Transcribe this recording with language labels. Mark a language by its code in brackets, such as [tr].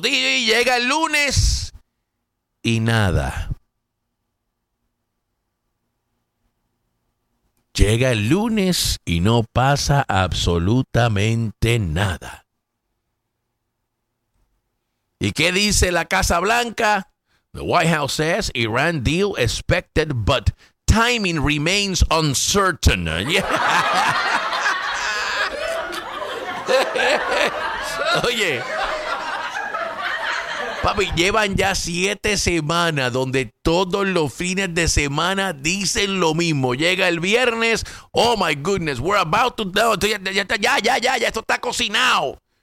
[es] Sí, llega el lunes y nada. Llega el lunes y no pasa absolutamente nada. ¿Y qué dice la Casa Blanca? [en] The White House says Iran deal expected, but timing remains uncertain. Yeah. [es] Oye, papi, llevan ya 7 semanas donde todos los fines de semana dicen lo mismo. Llega el viernes, [en] oh my goodness, we're about to... [es] Ya, esto está cocinado.